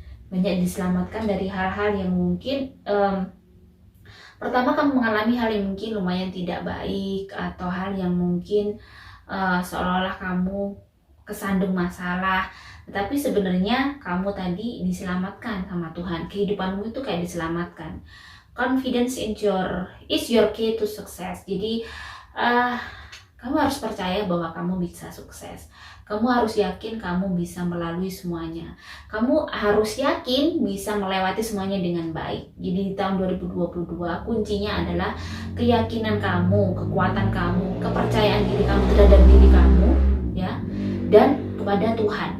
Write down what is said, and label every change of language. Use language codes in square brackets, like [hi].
[id] Banyak diselamatkan dari hal-hal yang mungkin pertama kamu mengalami hal yang mungkin lumayan tidak baik, atau hal yang mungkin seolah-olah kamu kesandung masalah, tetapi sebenarnya kamu tadi diselamatkan sama Tuhan. Kehidupanmu itu kayak diselamatkan. [en] Confidence is your key to success. [id] Jadi kamu harus percaya bahwa kamu bisa sukses. Kamu harus yakin kamu bisa melalui semuanya. Kamu harus yakin bisa melewati semuanya dengan baik. Jadi di tahun 2022 kuncinya adalah keyakinan kamu, kekuatan kamu, kepercayaan diri kamu terhadap diri kamu ya, dan kepada Tuhan.